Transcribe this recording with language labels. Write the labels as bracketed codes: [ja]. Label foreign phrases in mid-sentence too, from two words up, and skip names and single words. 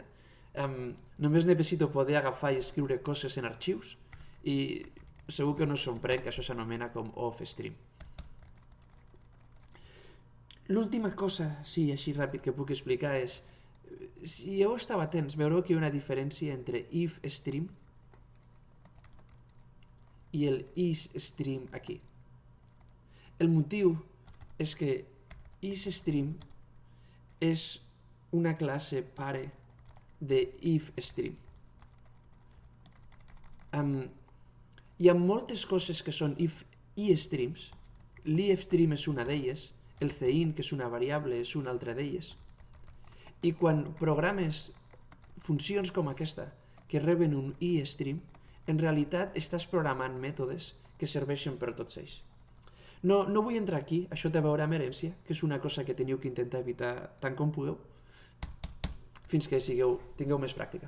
[ca] Només necessito poder agafar i escriure coses en arxius i segur que no us sorprèn que això s'anomena com off-stream. L'última cosa, sí, així ràpid que puc explicar és, si heu estat atents, veureu que hi ha una diferència entre if-stream i el is-stream aquí. El motiu és que is-stream és una classe pare de if-stream. Hi ha moltes coses que són if-i-streams. L'if-stream és una d'elles, el cin, que és una variable, és una altra d'elles. I quan programes funcions com aquesta, que reben un i-stream, en realitat estàs programant mètodes que serveixen per tots ells. No vull entrar aquí, això té a veure amb herència, que és una cosa que teniu que intentar evitar tant com pugueu, fins que tingueu més pràctica.